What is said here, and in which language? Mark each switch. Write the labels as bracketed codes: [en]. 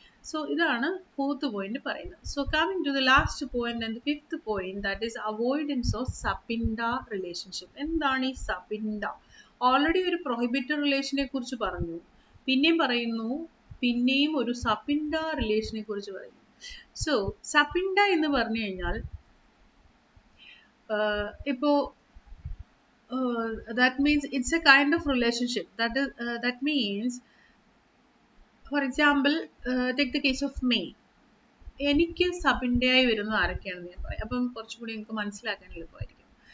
[ml] So ഇതാണ് fourth point പറയുന്നത്. [en] So coming to the last point and fifth point, that is avoidance of സബിൻഡ relationship. [ml] എന്താണ് ഈ സബിൻഡ? Already ഒരു prohibited റിലേഷനെ കുറിച്ച് പറഞ്ഞു, പിന്നെയും പറയുന്നു, പിന്നെയും ഒരു സബിൻഡ റിലേഷനെ കുറിച്ച് പറയുന്നു. സോ സബിൻഡ എന്ന് പറഞ്ഞു കഴിഞ്ഞാൽ ഇപ്പോ [en] that means it's a kind of relationship that means, for example, take the case of me. [ml] എനിക്ക് സബിൻഡയായി വരുന്നത് ആരൊക്കെയാണെന്ന് ഞാൻ പറയാം, അപ്പം കുറച്ചുകൂടി നിങ്ങൾക്ക് മനസ്സിലാക്കാൻ എളുപ്പമായിരിക്കും.